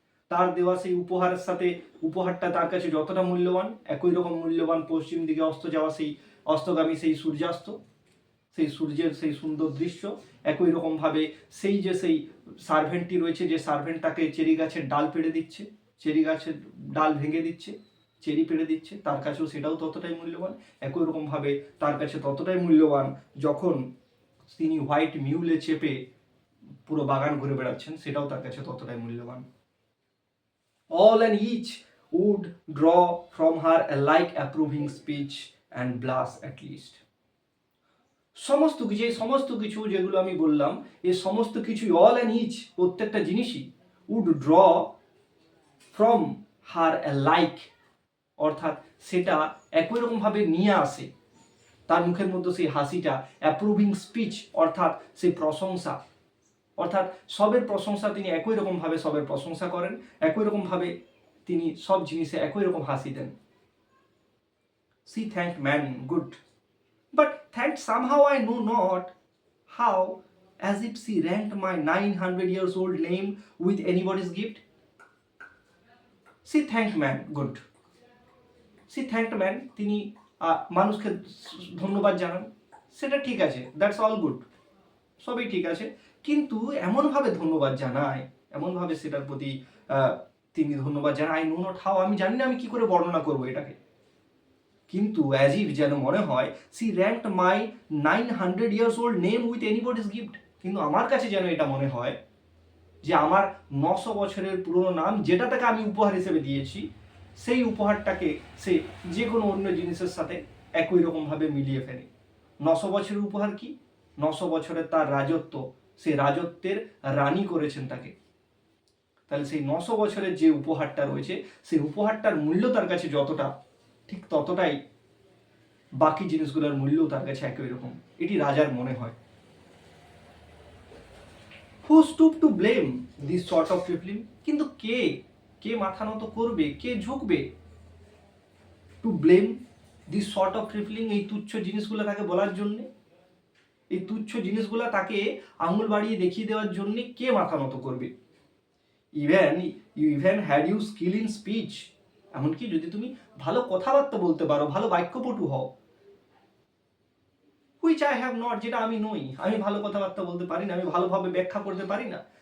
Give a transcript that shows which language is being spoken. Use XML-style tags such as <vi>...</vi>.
<bn>তার দেওয়া সেই উপহারের সাথে উপহারটা তার কাছে যতটা মূল্যবান, একই রকম মূল্যবান পশ্চিম দিকে অস্ত যাওয়া সেই অস্তগামী সেই সূর্যাস্ত, সেই সূর্যের সেই সুন্দর দৃশ্য, একই রকম ভাবে সেই যে সেই সার্ভেন্টটি রয়েছে, যে সার্ভেন্ট তাকে চেরি গাছের ডাল পেড়ে দিচ্ছে, চেরি গাছের ডাল ভেঙে দিচ্ছে, চেরি পেড়ে দিচ্ছে, তার কাছেও সেটাও ততটাই মূল্যবান। একই রকম ভাবে তার কাছে ততটাই মূল্যবান যখন তিনি হোয়াইট মিউলে চেপে পুরো বাগান ঘুরে বেড়াচ্ছেন, সেটাও তার কাছে ততটাই মূল্যবান।</bn> <en>All and each would draw from her a like approving speech and blush at least.</en> <bn>সমস্ত কিছু যেগুলো আমি বললাম, এই সমস্ত কিছু</bn> <en>all and each,</en> <bn>প্রত্যেকটা জিনিসই</bn> <en>would draw from her a like,</en> <bn>অর্থাৎ সেটা একই রকমভাবে নিয়ে আসে তার মুখের মধ্যে সেই হাসিটা,</bn> <en>approving speech</en> <bn>অর্থাৎ সেই প্রশংসা, অর্থাৎ সবের প্রশংসা তিনি একই রকমভাবে সবের প্রশংসা করেন, একই রকমভাবে তিনি সব জিনিসে একই রকম হাসি দেন।</bn> <en>She thanked man, good. But thanked somehow I know not how, as if she ranked my 900 years old name with anybody's gift. She thanked man, good. She thanked man,</en> <bn>তিনি মানুষকে ধন্যবাদ জানান, সেটা ঠিক আছে,</bn> <en>that's all good,</en> <bn>সবই ঠিক আছে। কিন্তু এমনভাবে ধন্যবাদ জানায়, এমনভাবে সেটার প্রতি তিনি ধন্যবাদ জানান,</bn> <en>I know not how,</en> <bn>আমি জানি না আমি কি করে বর্ণনা করবো এটাকে, কিন্তু</bn> <en>as if</en> <bn>যেন মনে হয়</bn> <en>she ranked my 900 years old name with anybody's gift,</en> <bn>কিন্তু আমার কাছে যেন এটা মনে হয় যে আমার 900 বছরের পুরনো নাম যেটা তাকে আমি উপহার হিসেবে দিয়েছি, সেই উপহারটাকে সে যে কোনো অন্য জিনিসের সাথে একই রকমভাবে মিলিয়ে ফেলে। 900 বছরের উপহার কি? 900 বছরের তার রাজত্ব, সেই রাজত্বের রানী করেছেন তাকে। তাহলে সেই 900 বছরের যে উপহারটা রয়েছে, সেই উপহারটার মূল্য তার কাছে যতটা, ঠিক ততটাই বাকি জিনিসগুলোর মূল্যও তার কাছে একই রকম, এটি রাজার মনে হয়।</bn> <en>Who stoop to blame this sort of trifling?</en> <bn>কিন্তু কে মাথা নত করবে, কে ঝুঁকবে</bn> <en>to blame this sort of trifling,</en> <bn>এই তুচ্ছ জিনিসগুলো তাকে বলার জন্য, এই তুচ্ছ জিনিসগুলো তাকে আঙুল বাড়িয়ে দেখিয়ে দেওয়ার জন্য কে মাথা নত করবে?</bn> <en>even had you skill in speech,</en> <bn>এমনকি যদি তুমি ভালো কথাবার্তা বলতে পারো, ভালো বাক্যপটু হও,</bn> <en>which I have not,</en> <bn>যেটা আমি নই, আমি ভালো কথাবার্তা বলতে পারি না, আমি ভালোভাবে ব্যাখ্যা করতে পারি না।</bn>